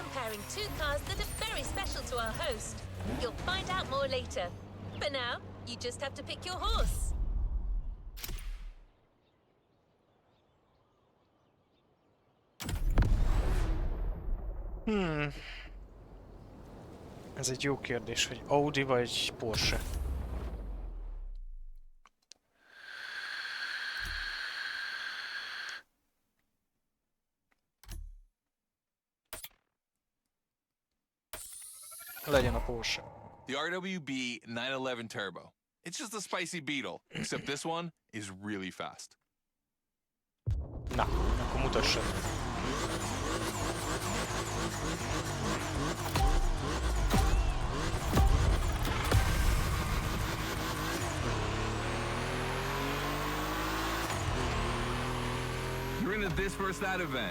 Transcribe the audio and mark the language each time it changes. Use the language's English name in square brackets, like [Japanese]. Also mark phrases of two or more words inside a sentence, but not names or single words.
[English] sharing two cars that are very special to our host. You'll find out more later. For now, you just have to pick your horse. [Hungarian] Ez egy jó kérdés, hogy Audi vagy Porsche. Legyen a Porsche. [English] The RWB 911 Turbo. It's just a spicy Beetle, except this one is really fast. [Hungarian] Na, akkor mutassad. [English] You're into this versus that event.